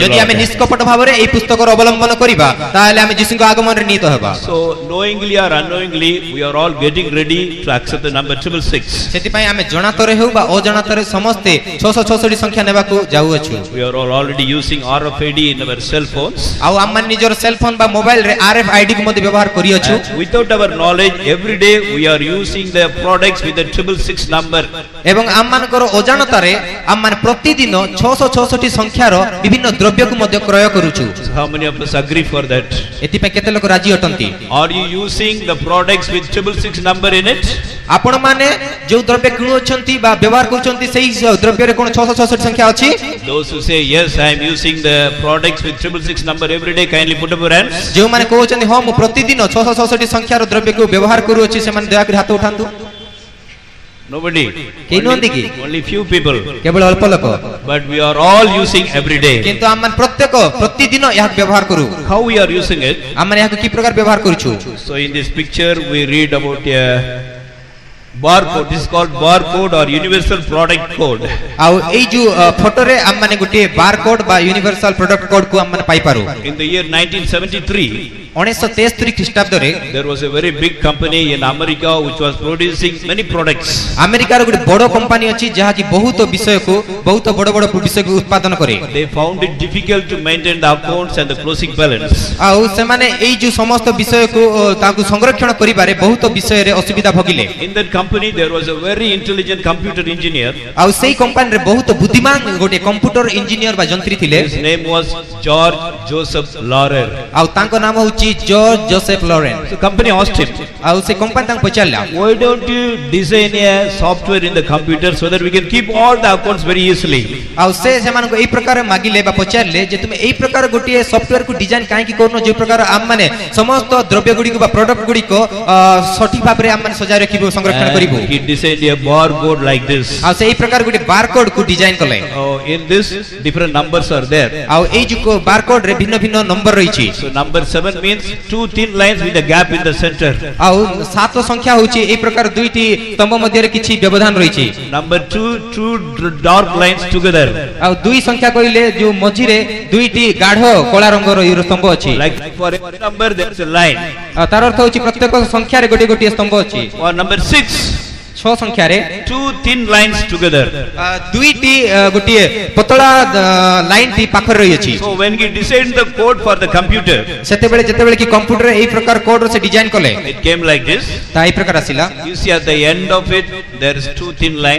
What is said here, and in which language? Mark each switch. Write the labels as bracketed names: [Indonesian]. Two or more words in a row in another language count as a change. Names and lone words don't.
[Odia] ଯଦି ଆମେ [English] Lord. [Odia] ନିଷ୍କପଟ ଭାବରେ ଏହି ପୁସ୍ତକର ଅବଲମ୍ବନ କରିବା ତାହେଲେ ଆମେ ଯୀଶୁଙ୍କ ଆଗମନରେ ନିହିତ ହେବା। [English] So knowingly or unknowingly, we are all getting ready to accept the number 666. [Odia] ସେଥିପାଇଁ ଆମେ ଜଣାତରେ ହେଉ ବା ଅଜଣାତରେ ସମସ୍ତେ 666 ସଂଖ୍ୟା ନେବାକୁ ଯାଉଅଛୁ। [English] We are all already using RFID in our cell phones. [Odia] ଆଉ ଆମମାନେ ନିଜର [English] cell phone [Odia] ବା ମୋବାଇଲରେ RFID କୁ ମଧ୍ୟ ବ୍ୟବହାର କରିଅଛୁ। [English] And without our knowledge, every day we are using the products with the 666 number. [Odia] ଏବଂ ଆମମାନଙ୍କର ଅଜାଣତାରେ ଆମମାନେ ପ୍ରତିଦିନ 666 ସଂଖ୍ୟାର ବିଭିନ୍ନ ଦ୍ରବ୍ୟକୁ ମଧ୍ୟ କ୍ରୟ କରୁଛୁ। [English] So how many of us agree for that? [Odia] ଏଥିପାଇଁ କେତେ ଲୋକ ରାଜି ଅଟନ୍ତି? [English] Are you using the products with 666 number in it? [Odia] ଆପଣମାନେ ଯେଉଁ ଦ୍ରବ୍ୟ କିଣୁଅଛନ୍ତି ବା ବ୍ୟବହାର କରୁଛନ୍ତି ସେହି ଦ୍ରବ୍ୟରେ କ'ଣ 666 ସଂଖ୍ୟା ଅଛି? [English] Those who say yes, I am using the products with 666 number every day, kindly put up your hands. [Odia] ଯେଉଁମାନେ କହୁଛନ୍ତି ହଁ ମୁଁ ପ୍ରତିଦିନ 666 ସଂଖ୍ୟାର ଦ୍ରବ୍ୟକୁ ବ୍ୟବହାର କରୁଅଛି ସେମାନେ ଦୟାକରି ହାତ ଉଠାନ୍ତୁ। [English] Nobody. [Odia] କେହି ନୁହନ୍ତି କି? [English] Only few people. [Odia] କେବଳ ଅଳ୍ପ ଲୋକ। [English] But we are all using every day. [Odia] କିନ୍ତୁ ଆମମାନେ ପ୍ରତ୍ୟେକ ପ୍ରତିଦିନ ଏହାକୁ ବ୍ୟବହାର କରୁ। [English] How we are using it? [Odia] ଆମମାନେ ଏହାକୁ କି ପ୍ରକାର ବ୍ୟବହାର କରୁଛୁ? [English] So in this picture we read about a barcode. This is called barcode or universal product code. [Odia] ଆଉ ଏଇ ଯୋଉ ଫଟୋରେ ଆମମାନେ ଗୋଟିଏ ବାରକୋଡ ବା [English] universal product code [Odia] କୁ ଆମମାନେ ପାଇ ପାରୁ। [English] In the year 1973, [Odia] 1973 ଖ୍ରୀଷ୍ଟାବ୍ଦରେ [English] there was a very big company in America which was producing many products. [Odia] ଆମେରିକାର ଗୋଟେ ବଡ଼ କମ୍ପାନୀ ଅଛି ଯାହାକି ବହୁତ ବିଷୟକୁ ବହୁତ ବଡ଼ ବଡ଼ ବିଷୟକୁ ଉତ୍ପାଦନ କରେ। [English] They found it difficult to maintain the accounts and the closing balance. [Odia] ଆଉ ସେମାନେ ଏଇ ଯୋଉ ସମସ୍ତ ବିଷୟକୁ ତାଙ୍କୁ ସଂରକ୍ଷଣ କରିବାରେ ବହୁତ ବିଷୟରେ ଅସୁବିଧା ଭୋଗିଲେ। [English] In that company there was a very intelligent computer engineer. [Odia] ଆଉ ସେଇ କମ୍ପାନୀରେ ବହୁତ ବୁଦ୍ଧିମାନ ଗୋଟେ [English] computer engineer [Odia] ବା ଯନ୍ତ୍ରୀ ଥିଲେ। [English] His name was George Joseph Laurer. [Odia] ଆଉ ତାଙ୍କ ନାମ ହେଉଛି ଜର୍ଜ ଜୋସେଫ ଲରେନ୍। [English] The company asked him, [Odia] ଆଉ ସେ କମ୍ପାନୀ ତାଙ୍କୁ ପଚାରିଲା [English] why don't you design a software in the computer so that we can keep all the accounts very easily? [Odia] ଆଉ ସେ ସେମାନଙ୍କୁ ଏଇ ପ୍ରକାର ମାଗିଲେ ବା ପଚାରିଲେ ଯେ ତୁମେ ଏଇ ପ୍ରକାର ଗୋଟିଏ ସଫ୍ଟୱେୟାରକୁ ଡିଜାଇନ କାହିଁକି କରୁନ ଯେଉଁ ପ୍ରକାର ଆମମାନେ ସମସ୍ତ ଦ୍ରବ୍ୟ ଗୁଡ଼ିକୁ ବା ପ୍ରଡକ୍ଟ ଗୁଡ଼ିକ ସଠିକ ଭାବରେ ଆମମାନେ ସଜାଇ ରଖିବୁ ସଂରକ୍ଷଣ କରିବୁ। [English] He designed a barcode like this. [Odia] ଆଉ ସେଇ ପ୍ରକାର ଗୋଟେ ବାରକୋଡ କୁ ଡିଜାଇନ କଲେ। [English] In this different numbers are there. [Odia] ଆଉ ଏଇ ଯୋଉ ବାରକୋଡ ରେ ଭିନ୍ନ ଭିନ୍ନ ନମ୍ବର ରହିଛି। [English] So number 7 means two thin lines with a gap in the center. [Odia] ଆଉ 7 ସଂଖ୍ୟା ହେଉଛି ଏଇ ପ୍ରକାର ଦୁଇଟି ସ୍ତମ୍ଭ ମଧ୍ୟରେ କିଛି ବ୍ୟବଧାନ ରହିଛି। [English] Number 2 two dark lines together. [Odia] ଆଉ 2 ସଂଖ୍ୟା କହିଲେ ଯୋଉ ମଝିରେ ଦୁଇଟି ଗାଢ କଳା ରଙ୍ଗର ସ୍ତମ୍ଭ ଅଛି। [English] Like for every number there is a line. [Odia] ଆଉ ତାର ଅର୍ଥ ହେଉଛି ପ୍ରତ୍ୟେକ ସଂଖ୍ୟାରେ ଗୋଟିଏ ଗୋଟିଏ ସ୍ତମ୍ଭ ଅଛି। [English] Or number 6. [Odia] 6 ସଂଖ୍ୟା ରେ [English] 2 thin lines together. [Odia] ଦୁଇଟି ଗୋଟେ ପତଳା ଲାଇନ ଟି ପାଖର ରହି ଅଛି. [English] So when he designed the code for the computer, [Odia] ସେତେ ବେଳେ ଯେତେ ବେଳେ କି କମ୍ପ୍ୟୁଟର ଏଇ ପ୍ରକାର କୋଡ ରୋ ସେ ଡିଜାଇନ କଲେ [English] it came like this. [Odia] ତା ଏଇ ପ୍ରକାର ଆସିଲା. [English] You see at the end of it there is 2 thin line.